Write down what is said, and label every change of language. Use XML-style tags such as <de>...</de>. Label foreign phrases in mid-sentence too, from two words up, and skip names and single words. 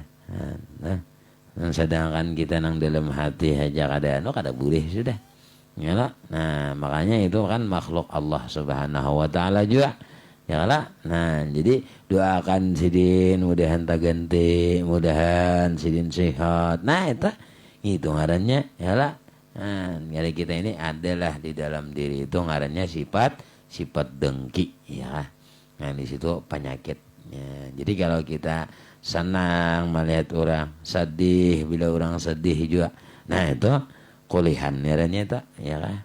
<bjn>Nah, sedangkan kita nang dalam hati aja kada anu kada boleh sudah. Ya lah. Nah, makanya itu kan makhluk Allah</bjn> <ar>سبحانه وتعالى</ar> <bjn>juga. Ya lah. Nah, jadi doakan sidin mudahan ganti, mudahan sidin sehat. Nah, itu ngarannya ya lah. Nah, dari kita ini adalah di dalam diri itu ngarannya sifat dengki ya. Nah, di situ penyakitnya. Jadi kalau kita senang melihat orang sedih, bila orang sedih juga. Nah, itu kulihan ngarannya itu ya kan.</bjn>